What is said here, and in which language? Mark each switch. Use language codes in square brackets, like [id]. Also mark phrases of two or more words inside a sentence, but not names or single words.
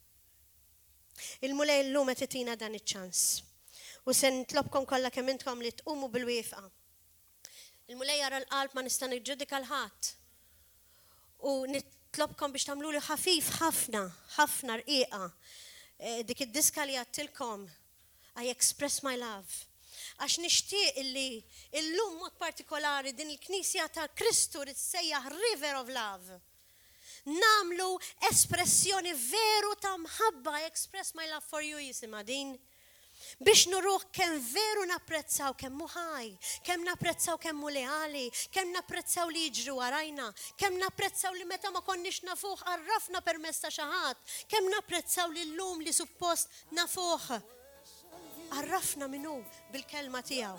[mt] Il-mulej llum qed itina dan iċ-ċans. U se nitlobkom kollha kemm intkom li tqumu bil-wieqfa. Il-mulej jara l-qalb ma nista' niġġudika l-ħadd. U nitlobkom biex tagħmlu li ħafif ħafna rqiqa. Dik id-diska li għattilkom [en] I express my love. [mt] Għax nixtieq illi illum mod partikolari din il-Knisja ta' Kristu li tissejjaħ River of Love. Namlu espressjoni veru ta' mħabba, [en] I express my love for you [mt] jisimha din. Biex nuruħ kemm veru napprezzaw kemm hu ħaj, kemm napprezzaw kemm hu leali, kemm napprezzaw li jiġru warajna, kemm napprezzaw li meta ma konniex nafuh għarrafna permezz ta' xi ħadd, kemm napprezzaw li llum li suppost nafuh għarrafna minnu bil-kelma tiegħu.